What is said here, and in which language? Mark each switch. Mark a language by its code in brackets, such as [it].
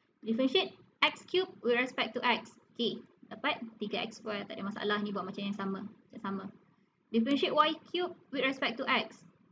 [en] Differentiate x cube with respect to x. [ms] Okay, dapat 3x square, tak ada masalah, ni buat macam yang sama. [en] Differentiate y cube with respect to x.